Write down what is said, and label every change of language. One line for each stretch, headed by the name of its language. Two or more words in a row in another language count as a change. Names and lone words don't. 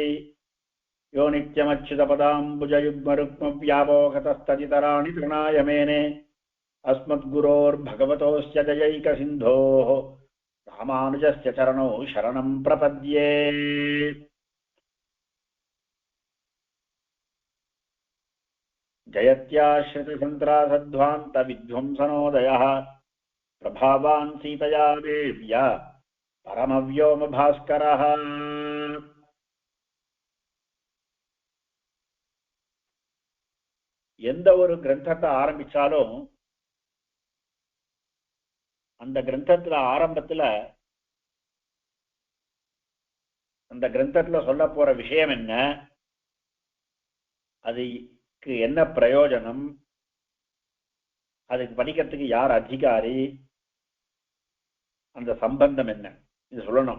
Sanskrit: यो नित्यमच्युतपदाम्बुजयुग्मरुक्मव्यापोहतस्तदितराणि तृणाय मेने अस्मद्गुरोर्भगवतोऽस्य दयैकसिन्धोः रामानुजस्य चरणौ शरणं प्रपद्ये। जयत्याश्रितसन्त्रासध्वान्तविध्वंसनोदयः प्रभावान् सीतया देव्या परमव्योमभास्करः।
Tamil: எந்த ஒரு கிரந்தத்தை ஆரம்பிச்சாலும் அந்த கிரந்தத்துல ஆரம்பத்துல அந்த கிரந்தத்துல சொல்ல போற விஷயம் என்ன, அதுக்கு என்ன பிரயோஜனம், அதுக்கு படிக்கிறதுக்கு யார் அதிகாரி, அந்த சம்பந்தம் என்ன, இது சொல்லணும்.